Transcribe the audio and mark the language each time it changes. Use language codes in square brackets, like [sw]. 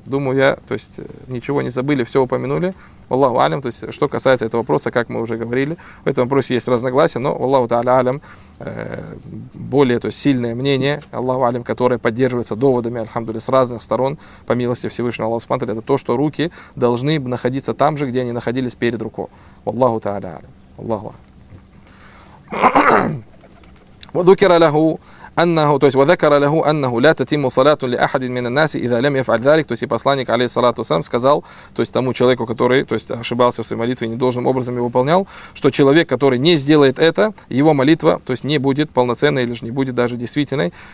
[ru] Думаю я, то есть ничего не забыли, все упомянули. Валлаху алям, то есть что касается этого вопроса, как мы уже говорили, в этом вопросе есть разногласия, но валлаху тааля алям, более то есть, сильное мнение, Аллаху алям, которое поддерживается доводами, альхамдулли, с разных сторон, по милости Всевышнего Аллаха Субхану, это то, что руки должны находиться там же, где они находились перед рукой. [ar] Валлаху тааля алям. Валлаху алям. وذكر له أنه [ru] то есть [ar] وذكر له أنه لا تتم صلاة لأحد من الناس إذا لم يفعل ذلك. [ru] То есть и посланник [ar] عليه الصلاة والسلام [ru] сказал, то есть тому человеку, который, то есть ошибался в своей молитве и недолжным образом его выполнял, что человек, который не сделает это, его молитва, то есть не будет полноценной или же не будет даже действительной.